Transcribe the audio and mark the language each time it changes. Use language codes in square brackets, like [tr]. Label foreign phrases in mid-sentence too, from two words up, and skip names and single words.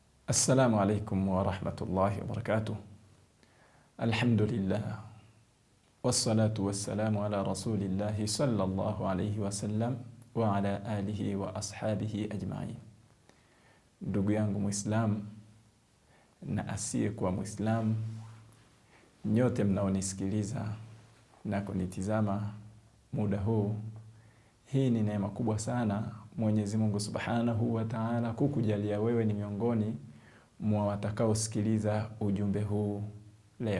[ar] السلام عليكم ورحمة الله وبركاته. Alhamdulillah. والصلاة والسلام على رسول الله صلى الله عليه وسلم وعلى آله وأصحابه أجمعين. [sw] Ndugu yangu Muislam na asiye kuwa Muislam, nyote mnaonisikiliza na kunitizama muda huu, hii ni neema kubwa sana Mwenyezi Mungu [ar] سبحانه وتعالى [sw] kukujalia wewe ni miongoni mwa watakaosikiliza ujumbe huu leo.